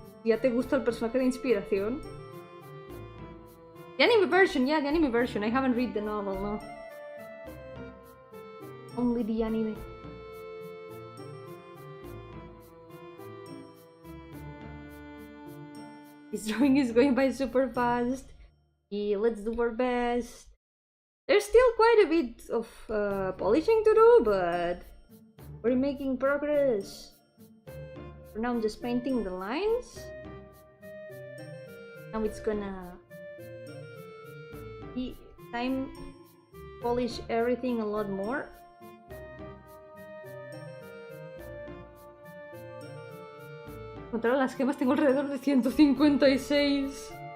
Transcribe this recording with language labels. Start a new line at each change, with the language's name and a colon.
Spanish: Ya te gusta el personaje de inspiración.
English: The anime version, yeah, the anime version. I haven't read the novel, no. Only the anime. This drawing is going by super fast. Yeah, let's do our best. There's still quite a bit of polishing to do, but we're making progress. For now I'm just painting the lines. Now it's gonna be time polish everything a lot more.
Spanish: Contra las gemas tengo alrededor de 156.